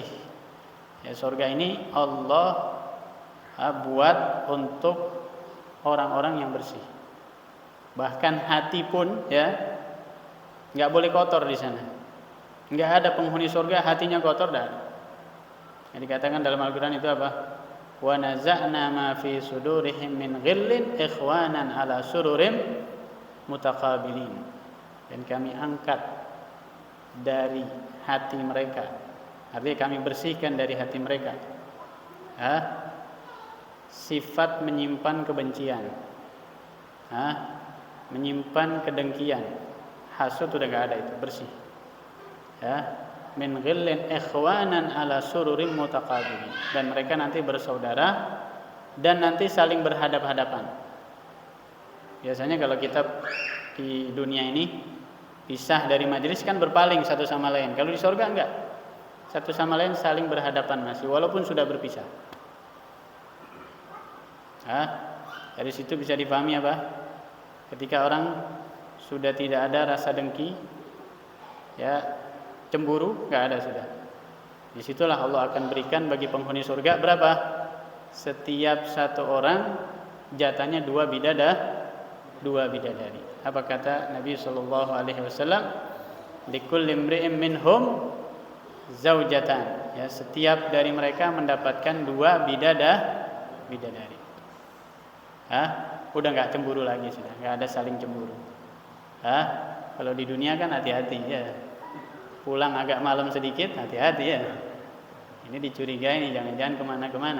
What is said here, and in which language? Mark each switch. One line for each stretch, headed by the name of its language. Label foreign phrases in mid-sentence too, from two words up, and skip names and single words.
Indonesian: Ya, surga ini Allah buat untuk orang-orang yang bersih. Bahkan hati pun ya nggak boleh kotor di sana. Nggak ada penghuni surga hatinya kotor, dah. Yang dikatakan dalam Al-Quran itu apa?
Arabic: ونزعنا ما في صدورهم من غل إخوانا على سرر متقابلين.
Indonesian: Dan kami angkat dari hati mereka, artinya kami bersihkan dari hati mereka sifat menyimpan kebencian, menyimpan kedengkian. Hasud udah gak ada, itu bersih.
Arabic: من غل إخوانا على سرر متقابلين.
Indonesian: Dan mereka nanti bersaudara dan nanti saling berhadap-hadapan. Biasanya kalau kita di dunia ini pisah dari majelis kan berpaling satu sama lain. Kalau di surga enggak. Satu sama lain saling berhadapan masih, walaupun sudah berpisah. Dari situ bisa dipahami apa? Ketika orang sudah tidak ada rasa dengki, ya cemburu, nggak ada sudah. Disitulah Allah akan berikan bagi penghuni surga berapa? Setiap satu orang jatahnya 2 bidadari. Apa kata Nabi
Arabic: صلى الله عليه وسلم? لكل امرئ منهم زوجتان.
Indonesian: Ya, setiap dari mereka mendapatkan 2 bidadari. Udah nggak cemburu lagi sudah, nggak ada saling cemburu. Kalau di dunia kan hati-hati ya. Pulang agak malam sedikit, hati-hati ya. Ini dicurigai nih, jangan-jangan kemana-kemana.